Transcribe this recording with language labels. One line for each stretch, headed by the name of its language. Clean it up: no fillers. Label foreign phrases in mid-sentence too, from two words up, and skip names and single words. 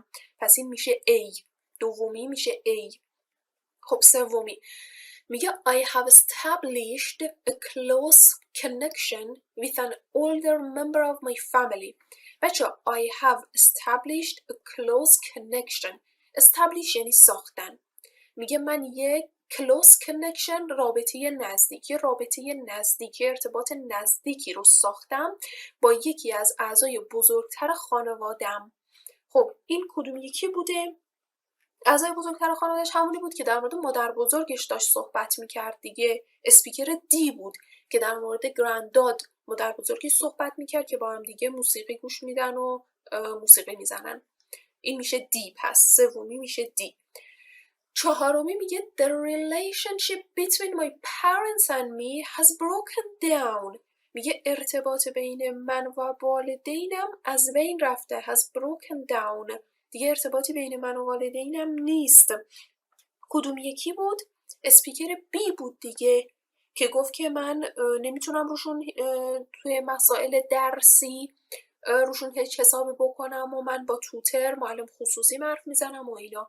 Persian: پس این میشه A. دومی میشه A. خب سومی میگه
English: I have established a close connection with an older member of my family. بچه I have established a close connection.
Persian: establish یعنی ساختن. میگه من یک
English: close connection
Persian: رابطه نزدیکی ارتباط نزدیکی رو ساختم با یکی از اعضای بزرگتر خانوادم. خب این کدوم یکی بوده؟ اعضای بزرگتر خانواده‌اش همونی بود که در مورد مادر بزرگش داشت صحبت میکرد دیگه. اسپیکر دی بود که در مورد گرانداد مادر بزرگش صحبت میکرد که با هم دیگه موسیقی گوش میدن و موسیقی میزنن. این میشه دی. پس سومی میشه دی. چهارمی میگه
English: The relationship between my parents and me has broken down.
Persian: میگه ارتباط بین من و والدینم از بین رفته.
English: has broken down.
Persian: دیگه ارتباطی بین من و والدینم نیست. کدوم یکی بود؟ اسپیکر بی بود دیگه که گفت که من نمیتونم روشون توی مسائل درسی روشون هیچ حسابی بکنم و من با توتر معلم خصوصی حرف میزنم و اینا.